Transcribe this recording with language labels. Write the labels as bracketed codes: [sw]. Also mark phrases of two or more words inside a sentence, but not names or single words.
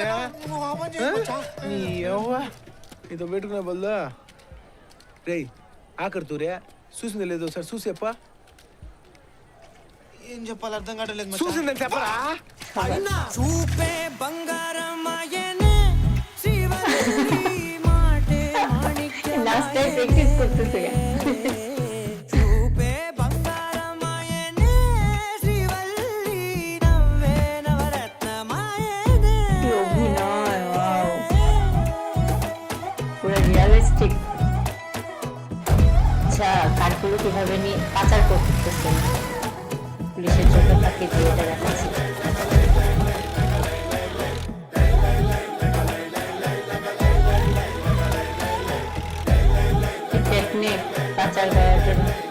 [te] నీ యవ్వ నీతో పెట్టుకునే బదులు రే ఆఖరి తూరే చూసింది లేదు సార్ చూసేప్ప. ఏం చెప్పాలి అర్థం కావట్లేదు మచ్చా. చూసిందని చెప్పరా? చూపే బంగారమాయనే శ్రీవల్లి మాటే మాణిక్యమాయనే. [bn] লাস্টে প্র্যাকটিস করতেছে [te] చూపే బంగారమాయనే శ్రీవల్లి నవ్వే నవరత్నమాయనే. [bn] কি অভিনয়, ওয়াও পুরো রিয়েলিস্টিক। আচ্ছা কাঠগুলো কিভাবে নিয়ে পাচার করতেছে পুলিশের চোখে ফাঁকি দিয়ে এটা দেখাচ্ছে। টেকনিক পাচার করার জন্য।